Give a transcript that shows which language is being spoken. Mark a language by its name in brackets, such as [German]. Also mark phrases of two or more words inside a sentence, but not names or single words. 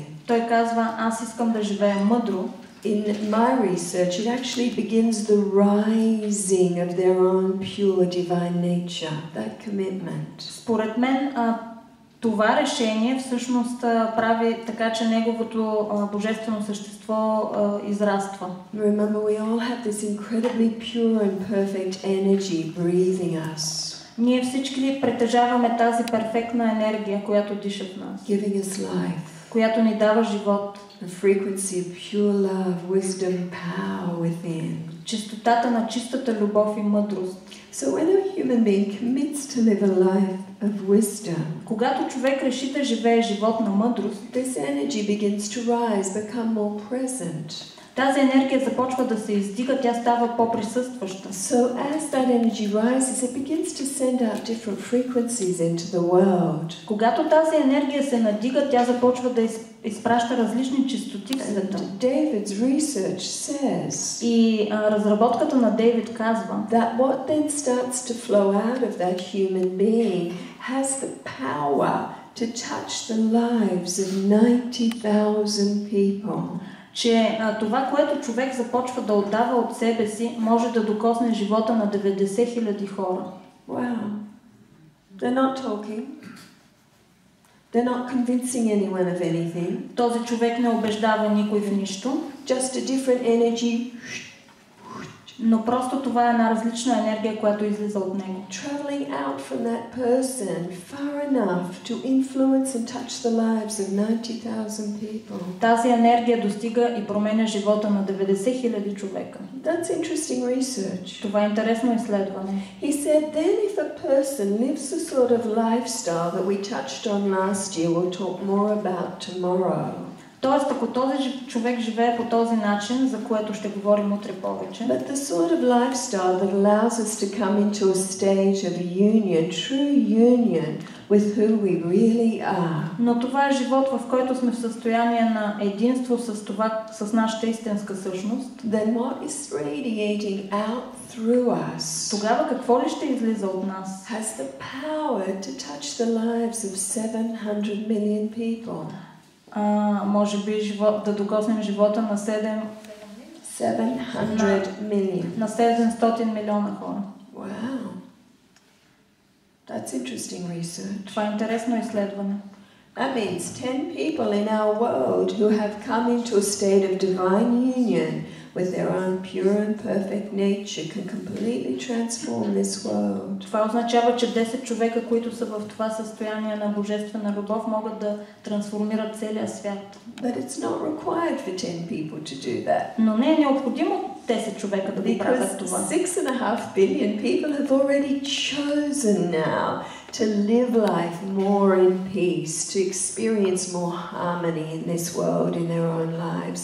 [Bulgarian] Той казва, аз искам да живея мъдро. [English] In my research, it actually begins the rising of their own pure divine nature, that commitment. [Bulgarian] Според мен, това решение всъщност прави така, че неговото божествено същество израства. [English] Remember, we all have this incredibly pure and perfect energy breathing us. [Bulgarian] Ние всички притежаваме тази перфектна енергия, която диша в нас. [English] Giving us life. [Bulgarian] Която ни дава живот. [English] The frequency of pure love, wisdom, power within. [Bulgarian] Чистотата на чистата любов и мъдрост. [English] So when a human being commits to live a life of wisdom, [Bulgarian] когато човек реши да живее живот на мъдрост, [English] this energy begins to rise, become more present. [Bulgarian] Тази енергия започва да се издига, тя става по-присъстваща. [English] So as that energy rises, it begins to send out different frequencies into the world. [Bulgarian] Когато тази енергия се надига, тя започва да изпраща различни честоти в света. [English] David's research says, [Bulgarian] и разработката на Дейвид казва, [English] that what then starts to flow out of that human being has the power to touch the lives of 90,000 people. [Bulgarian] Че това, което човек започва да отдава от себе си, може да докосне живота на 90,000 хора. [English] Wow. They're not talking. They're not convincing anyone of anything. [Bulgarian] Този човек не убеждава никой в нищо. [English] Just a different energy. [Bulgarian] Но просто това е една различна енергия, която излиза от него. [English] Traveling out from that person far enough to influence and touch the lives of 90,000 people. [Bulgarian] Тази енергия достига и променя живота на 90,000 човека. [English] That's interesting research. [Bulgarian] Това е интересно изследване. [English] He said then if a person lives the sort of lifestyle that we touched on last year, we'll talk more about tomorrow. [Bulgarian] Тоест, ако този човек живее по този начин, за което ще говорим утре повече, [English] but the sort of lifestyle that allows us to come into a stage of union, true union with who we really are. [Bulgarian] Но това е живот, в който сме в състояние на единство с нашата истинска същност. [English] Then what is radiating out through us? [Bulgarian] Тогава какво ли ще излиза от нас? [English] Has the power to touch the lives of 700 million people. [Bulgarian] Може би да докоснем живота на [English] 700 million. [Bulgarian] На 700 милиона хора. [English] Wow. That's interesting research. [Bulgarian] Това е интересно изследване. [English] That means 10 people in our world who have come into a state of divine union with their own pure and perfect nature can completely transform this world. [Bulgarian] Това означава, че 10 човека, които са в това състояние на божествена любов, могат да трансформират целия свят. [English] But it's not required for 10 people to do that. [Bulgarian] Но не е необходимо 10 човека да го правят това. [English] Because 6.5 billion people have already chosen now to live life more in peace, to experience more harmony in this world, in their own lives.